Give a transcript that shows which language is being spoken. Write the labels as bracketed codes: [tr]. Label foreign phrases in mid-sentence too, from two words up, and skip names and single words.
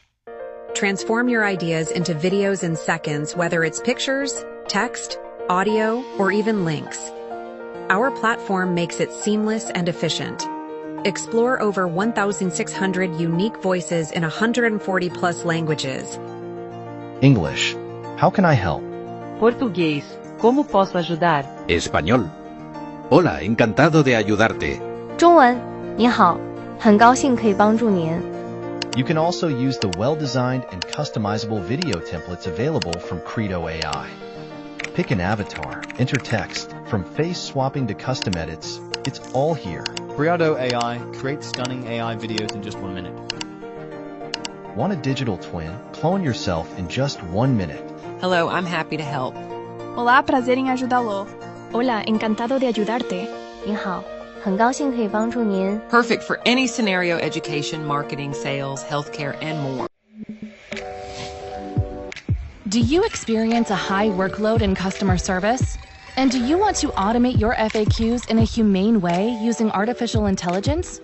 [en] Transform your ideas into videos in seconds, whether it's pictures, text, audio, or even links. Our platform makes it seamless and efficient. Explore over 1,600 unique voices in 140 plus languages. English. How can I help? [pt] Português. ¿Cómo posso ajudar? [es] Español. Hola, encantado de ayudarte. [zh] 中文，你好，很高兴可以帮助您。 [en] You can also use the well-designed and customizable video templates available from Credo AI. Pick an avatar, enter text, from face swapping to custom edits, it's all here. Credo AI creates stunning AI videos in just 1 minute. Want a digital twin? Clone yourself in just 1 minute. Hello, I'm happy to help. [pt] Olá, prazer em ajudá-lo. [es] Hola, encantado de ayudarte. [zh] 你好，很高兴可以帮助您。 [en] Perfect for any scenario: education, marketing, sales, healthcare, and more. Do you experience a high workload in customer service? And do you want to automate your FAQs in a humane way using artificial intelligence?